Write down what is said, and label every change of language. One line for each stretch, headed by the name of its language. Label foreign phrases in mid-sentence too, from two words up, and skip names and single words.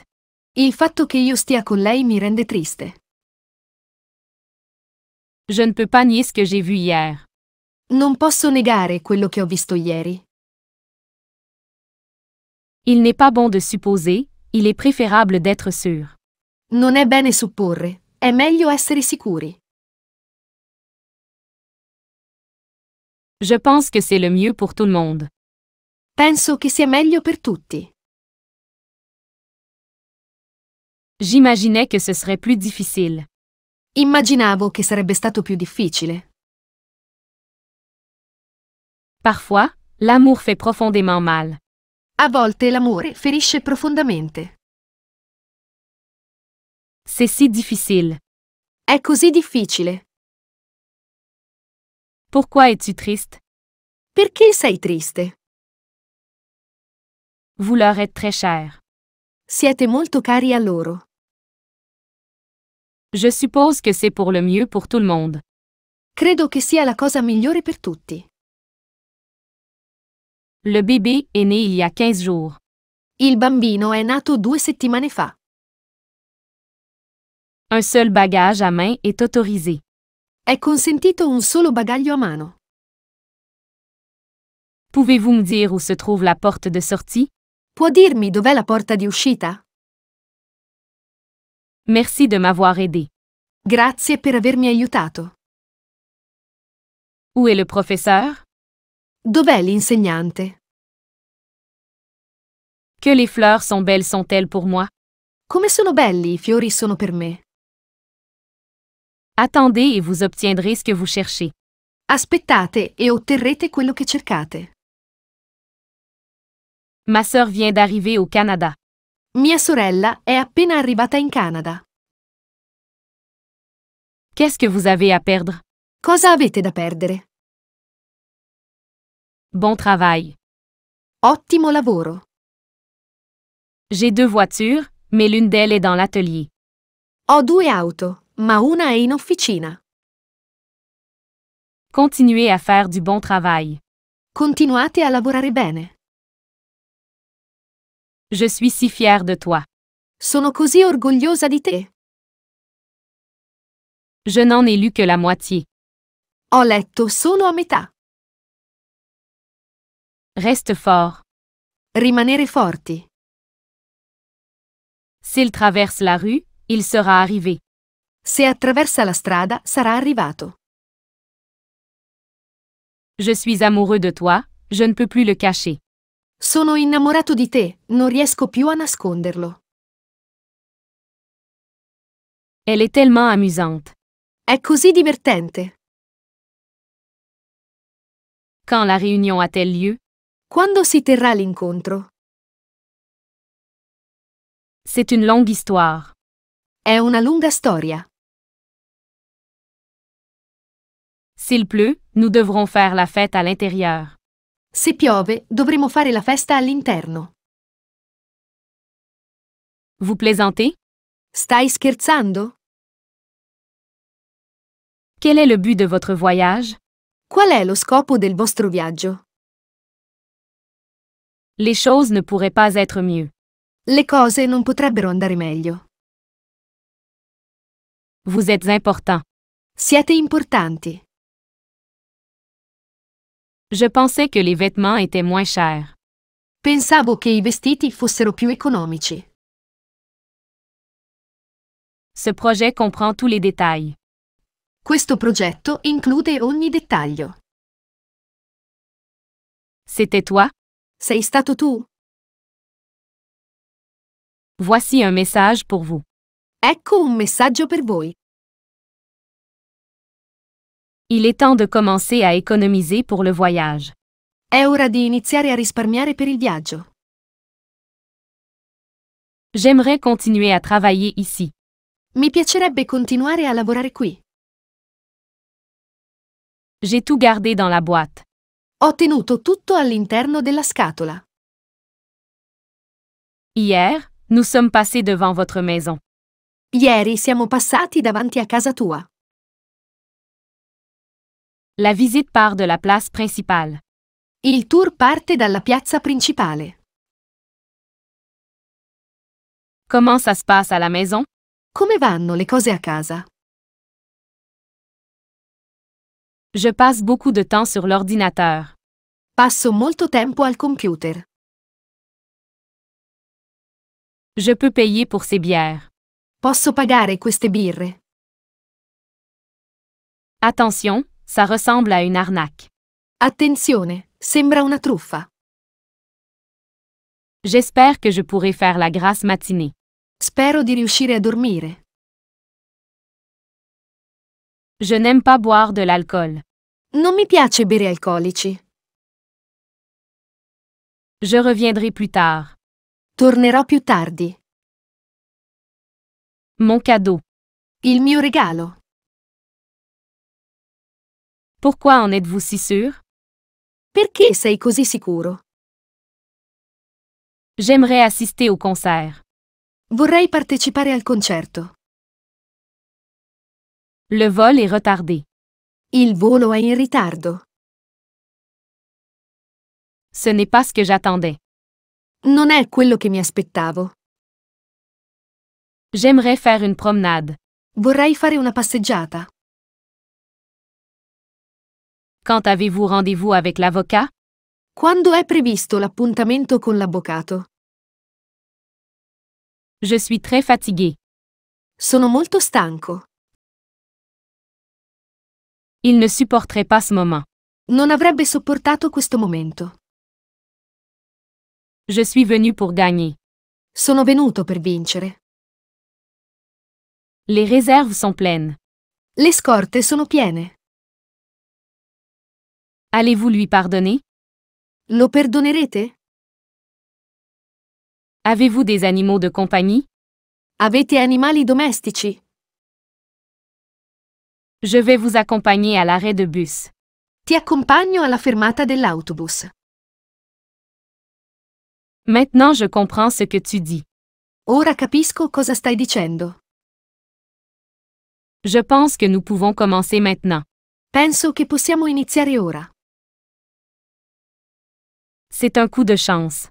Italian: Il fatto che io stia con lei mi rende triste.
French: Je ne peux pas nier ce que j'ai vu hier.
Italian: Non posso negare quello che ho visto ieri.
French: Il n'est pas bon de supposer, il est préférable d'être sûr.
Italian: Non è bene supporre, è meglio essere sicuri.
French: Je pense que c'est le mieux pour tout le monde.
Italian: Penso che sia meglio per tutti.
French: J'imaginais que ce serait plus difficile.
Italian: Immaginavo che sarebbe stato più difficile.
French: Parfois, l'amour fait profondément mal.
Italian: A volte l'amore ferisce profondamente.
French: C'est si difficile.
Italian: È così difficile.
French: Pourquoi es-tu triste?
Italian: Perché sei triste?
French: Vous leur êtes très cher.
Italian: Siete molto cari a loro.
French: Je suppose que c'est pour le mieux pour tout le monde.
Italian: Credo che sia la cosa migliore per tutti.
French: Le bébé est né il y a 15 jours.
Italian: Il bambino è nato 2 settimane fa.
French: Un seul bagage à main est autorisé.
Italian: È consentito un solo bagaglio a mano.
French: Pouvez-vous me dire où se trouve la porte de sortie?
Italian: Può dirmi dov'è la porta di uscita?
French: Merci de m'avoir aidé.
Italian: Grazie per avermi aiutato.
French: Où est le professeur?
Italian: Dov'è l'insegnante?
French: Que les fleurs sont belles sont-elles pour moi?
Italian: Come sono belli i fiori sono per me.
French: Attendez et vous obtiendrez ce que vous cherchez.
Italian: Aspettate e otterrete quello che cercate.
French: Ma sœur vient d'arriver au Canada.
Italian: Mia sorella è appena arrivata in Canada.
French: Qu'est-ce que vous avez à perdre?
Italian: Cosa avete da perdere?
French: Bon travail.
Italian: Ottimo lavoro.
French: J'ai 2 voitures, mais l'une d'elles est dans l'atelier.
Italian: Ho 2 auto, ma una è in officina.
French: Continuez à faire du bon travail.
Italian: Continuate a lavorare bene.
French: Je suis si fière de toi.
Italian: Sono così orgogliosa di te.
French: Je n'en ai lu que la moitié.
Italian: Ho letto solo a metà.
French: Reste fort.
Italian: Rimanere forti.
French: S'il traverse la rue, il sera arrivé.
Italian: Se attraversa la strada, sarà arrivato.
French: Je suis amoureux de toi, je ne peux plus le cacher.
Italian: Sono innamorato di te, non riesco più a nasconderlo.
French: Elle est tellement amusante.
Italian: È così divertente.
French: Quand la réunion a-t-elle lieu?
Italian: Quando si terrà l'incontro?
French: C'est une longue histoire.
Italian: È una lunga storia.
French: S'il pleut, nous devrons faire la fête à l'intérieur.
Italian: Se piove, dovremo fare la festa all'interno.
French: Vous plaisantez?
Italian: Stai scherzando?
French: Quel est le but de votre voyage?
Italian: Qual è lo scopo del vostro viaggio?
French: Les choses ne pourraient pas être mieux.
Italian: Le cose non potrebbero andare meglio.
French: Vous êtes important.
Italian: Siete importanti.
French: Je pensais que les vêtements étaient moins chers.
Italian: Pensavo che i vestiti fossero più economici.
French: Ce projet comprend tous les détails.
Italian: Questo progetto include ogni dettaglio.
French: C'était toi?
Italian: Sei stato tu?
French: Voici un message pour vous.
Italian: Ecco un messaggio per voi.
French: Il est temps de commencer à économiser pour le voyage.
Italian: È ora di iniziare a risparmiare per il viaggio.
French: J'aimerais continuer à travailler ici.
Italian: Mi piacerebbe continuare a lavorare qui.
French: J'ai tout gardé dans la boîte.
Italian: Ho tenuto tutto all'interno della scatola.
French: Hier, nous sommes passés devant votre maison.
Italian: Ieri siamo passati davanti a casa tua.
French: La visite part de la place principale.
Italian: Il tour parte dalla piazza principale.
French: Comment ça se passe à la maison?
Italian: Come vanno le cose a casa?
French: Je passe beaucoup de temps sur l'ordinateur.
Italian: Passo molto tempo al computer.
French: Je peux payer pour ces bières.
Italian: Posso pagare queste birre?
French: Attention, ça ressemble à une arnaque.
Italian: Attenzione, sembra una truffa.
French: J'espère que je pourrai faire la grasse matinée.
Italian: Spero di riuscire a dormire.
French: Je n'aime pas boire de l'alcool.
Italian: Non mi piace bere alcolici.
French: Je reviendrai plus tard.
Italian: Tornerò più tardi.
French: Mon cadeau.
Italian: Il mio regalo.
French: Pourquoi en êtes-vous si sûr?
Italian: Perché sei così sicuro?
French: J'aimerais assister au concert.
Italian: Vorrei partecipare al concerto.
French: Le vol est retardé.
Italian: Il volo è in ritardo.
French: Ce n'est pas ce que j'attendais.
Italian: Non è quello che mi aspettavo.
French: J'aimerais faire une promenade.
Italian: Vorrei fare una passeggiata.
French: Quand avez-vous rendez-vous avec l'avocat?
Italian: Quando è previsto l'appuntamento con l'avvocato?
French: Je suis très fatigué.
Italian: Sono molto stanco.
French: Il ne supporterait pas ce moment.
Italian: Non avrebbe sopportato questo momento.
French: Je suis venu pour gagner.
Italian: Sono venuto per vincere.
French: Les réserves sont pleines.
Italian: Le scorte sono piene.
French: Allez-vous lui pardonner?
Italian: Lo perdonerete?
French: Avez-vous des animaux de compagnie?
Italian: Avete animali domestici?
French: Je vais vous accompagner à l'arrêt de bus.
Italian: Ti accompagno alla fermata dell'autobus.
French: Maintenant je comprends ce que tu dis.
Italian: Ora capisco cosa stai dicendo.
French: Je pense que nous pouvons commencer maintenant.
Italian: Penso che possiamo iniziare ora.
French: C'est un coup de chance.